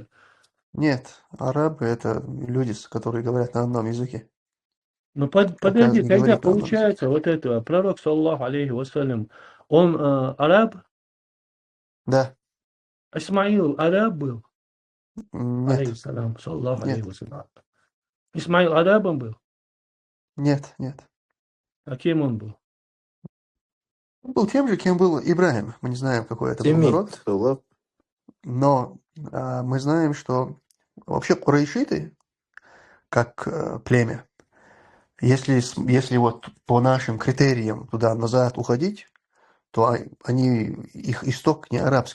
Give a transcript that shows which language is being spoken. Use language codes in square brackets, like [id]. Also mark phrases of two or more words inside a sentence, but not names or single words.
[ru] Нет, арабы это люди, которые говорят на одном языке. Но подожди, тогда получается вот это, пророк, [ar] صلى الله عليه وسلم, [ru] он араб? Да. Исмаил араб был? Нет. [ar] عليه السلام، صلى الله عليه وسلم. [ru] Исмаил арабом был? Нет. А кем он был? был тем же, кем был Ибрагим. Мы не знаем, какой это был Семит народ, но мы знаем, что вообще курайшиты, как племя, если вот по нашим критериям туда назад уходить, то их исток не арабский.